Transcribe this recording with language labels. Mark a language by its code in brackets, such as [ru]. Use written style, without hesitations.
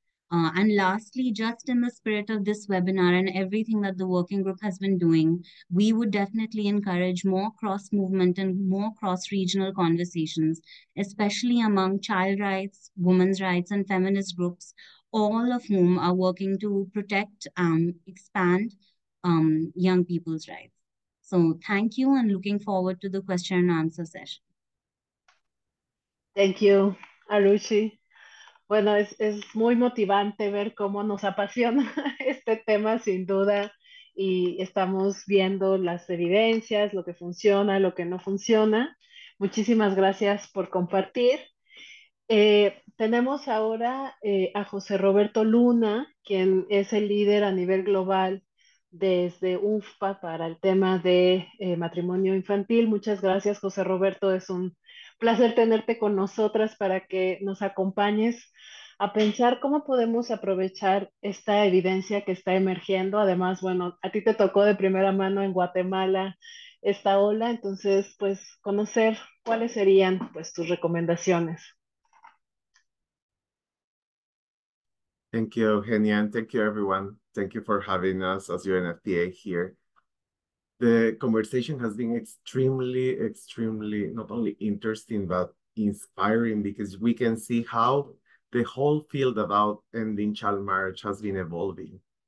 [en] And lastly, just in the spirit of this webinar and everything that the working group has been doing, we would definitely encourage more cross-movement and more cross-regional conversations, especially among child rights, women's rights, and feminist groups, all of whom are working to protect and expand young people's rights. So thank you, and looking forward to the question and answer session. Thank you, Arushi. [es] Bueno, es muy motivante ver cómo nos apasiona este tema, sin duda, y estamos viendo las evidencias, lo que funciona, lo que no funciona. Muchísimas gracias por compartir. Tenemos ahora a José Roberto Luna, quien es el líder a nivel global desde UNFPA para el tema de matrimonio infantil. Muchas gracias, José Roberto. Es un placer tenerte con nosotras para que nos acompañes a pensar cómo podemos aprovechar esta evidencia que está emergiendo. Además, bueno, a ti te tocó de primera mano en Guatemala esta ola, entonces, pues, conocer cuáles serían, pues, tus recomendaciones. [en] Thank you, Eugenia, and thank you, everyone. Thank you for having us as UNFPA here. The conversation has been extremely not only interesting, but inspiring, because we can see how the whole field about ending child marriage has been evolving.